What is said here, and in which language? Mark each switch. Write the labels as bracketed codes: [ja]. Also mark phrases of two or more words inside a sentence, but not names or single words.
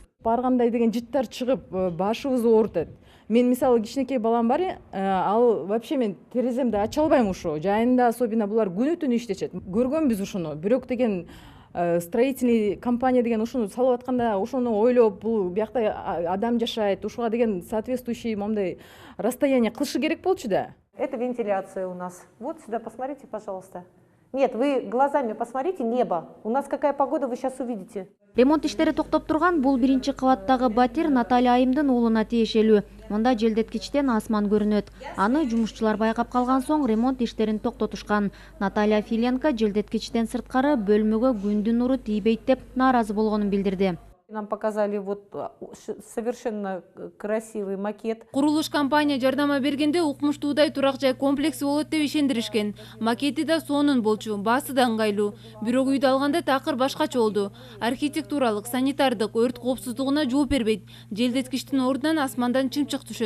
[ky] Баргандай деген жыттар чыгып, башыбызды оорутат. Мен мисалы кичинекей балам бар, ал вообще мен тереземди ача албайм ушу. Жайында особенно булар күнү түнү иштешет. Көргөнбүз ушуну. Бирок деген [ru] строительный компания [ky] деген ушуну салып атканда, ушуну ойлоп, бул биякта адам жашайт, ушуга деген соответствующий момдай расстояние кылышы керек болчу да. [ru] Это вентиляция у нас. Вот сюда посмотрите, пожалуйста. Нет, вы глазами посмотрите небо. У нас какая погода, вы сейчас увидите. [ky] Ремонт иштери токтоп турган бул биринчи кабаттагы батир Наталья Айымдын уулуна тиешелүү. Мында желдеткичтен асман көрүнөт. Аны жумушчулар байкап калган соң ремонт иштерин токтотушкан. Наталья Филенко желдеткичтен сырткары бөлмөгө күндүн нуру тийбейт деп нааразы болгонун билдирди. [ru] Нам показали вот совершенно красивый макет. [ky] Курулуш компания жардама бергенде укмуштуудай турак жай комплекси болот деп ишендиришкен. Макети да сонун болчу, баасы да ыңгайлуу. Бирок үйдү алганда такыр башкача болду. Архитектуралык, санитардык, өрт коопсуздугуна жооп бербейт. Желдеткичтин ордунан асмандан чымчык түшөт.